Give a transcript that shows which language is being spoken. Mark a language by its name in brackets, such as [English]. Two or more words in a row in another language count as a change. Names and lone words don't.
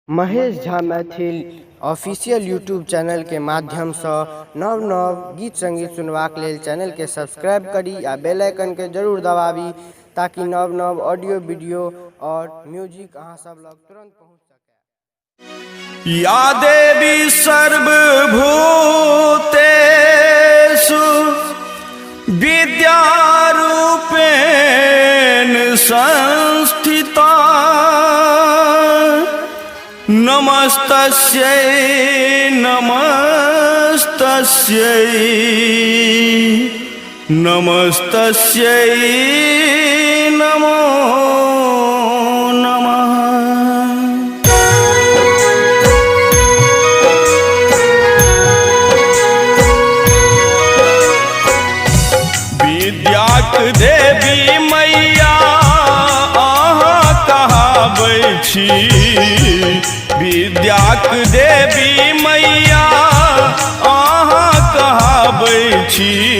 [Maithili] महेश झा मैथिल [English] official YouTube channel [Maithili] के माध्यम से नव नव गीत संगीत सुनवाक लेल चैनल के सब्सक्राइब करी आ [English] bell icon [Maithili] के जरूर दबावी ताकि नव नव [English] audio video [Maithili] और म्यूजिक अहाँ सब लग तुरंत पहुंच सके। [Sanskrit] या देवी सर्वभूतेषु विद्यारूपेण संस्थिता नमस्तस्यै नमस्तस्यै नमस्तस्यै नमो नमः। [Maithili] विद्याक देवी मैया अहाँ कहाबै छी, विद्याक देवी मैया अहाँ कहाबै छी।